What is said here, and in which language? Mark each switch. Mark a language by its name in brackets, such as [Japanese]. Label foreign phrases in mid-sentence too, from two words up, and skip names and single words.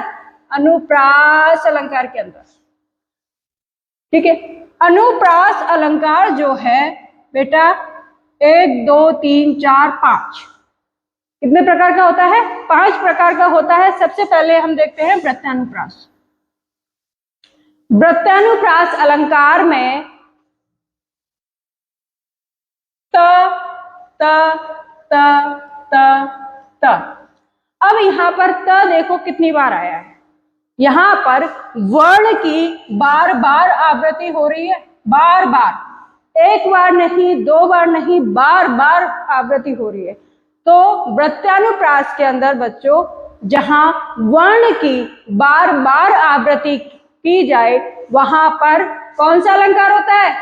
[Hindi] अनुप्रास अलंकार के अंदर। ठीक है, अनुप्रास अलंकार जो है बेटा 1 2 3 4 5 कितने प्रकार का होता है? 5 प्रकार का होता है। सबसे पहले हम देखते हैं वृत्तानुप्रास। वृत्तानुप्रास अलंकार में त त त त त। अब यहां पर त देखो कितनी बार आया है। यहां पर वर्ण की बार बार आवृत्ति हो रही है, बार बार, एक बार नहीं, 2 बार नहीं, बार बार आवृत्ति हो रही है। तो वृत्तानुप्रास के अंदर बच्चों जहां वर्ण की बार बार आवृत्ति की जाए वहां पर कौन सा अलंकार होता है?